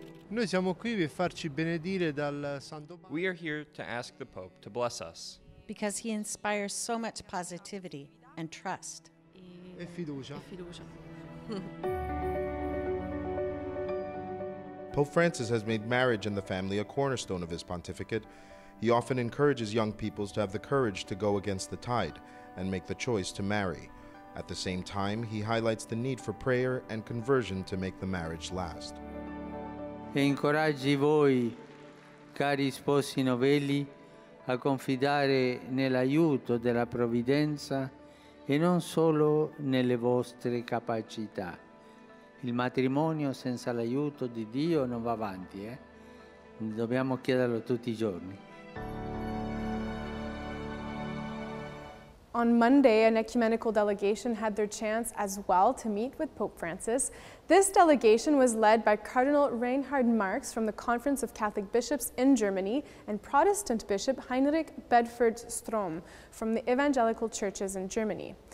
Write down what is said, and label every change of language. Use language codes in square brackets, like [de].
[it] Noi siamo qui per farci benedire dal Santo Padre. [en] We are here to ask the Pope to bless us. Because he inspires so much positivity and trust. [it] E fiducia. [en] Pope Francis has made marriage and the family a cornerstone of his pontificate. He often encourages young peoples to have the courage to go against the tide and make the choice to marry. At the same time, he highlights the need for prayer and conversion to make the marriage last. [it] E incoraggi voi, cari sposi novelli, a confidare nell'aiuto della provvidenza e non solo nelle vostre capacità. Il matrimonio senza l'aiuto di Dio non va avanti, Dobbiamo chiederlo tutti i giorni. [en] On Monday, an ecumenical delegation had their chance as well to meet with Pope Francis. This delegation was led by Cardinal Reinhard Marx from the Conference of Catholic Bishops in Germany and Protestant Bishop Heinrich Bedford-Strom from the Evangelical Churches in Germany.